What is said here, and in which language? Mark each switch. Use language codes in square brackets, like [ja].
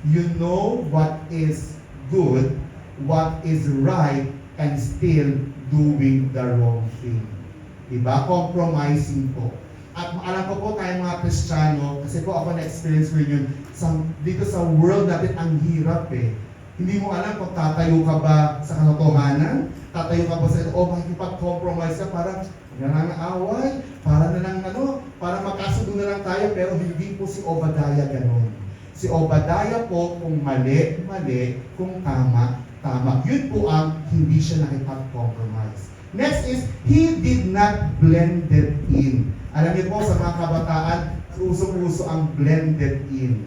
[en] You know what is good, what is right, and still doing the wrong thing. [tl] Diba? Compromising po. At alam ko po tayong mga Kristiyano, kasi po ako na-experience ko yun, dito sa world natin ang hirap eh. Hindi mo alam kung tatayo ka ba sa katotohanan, tatayo ka ba sa makikipag-compromise ka, parang nangangaaway, para magkasundo na lang tayo, pero hindi po si Obadiah ganun. Si Obadiah po, kung mali, kung tama. Yun po ang hindi siya nakipag-compromise. [en] Next is, he did not blended in. [tl] Alam niyo po sa mga kabataan, uso-uso ang blended in.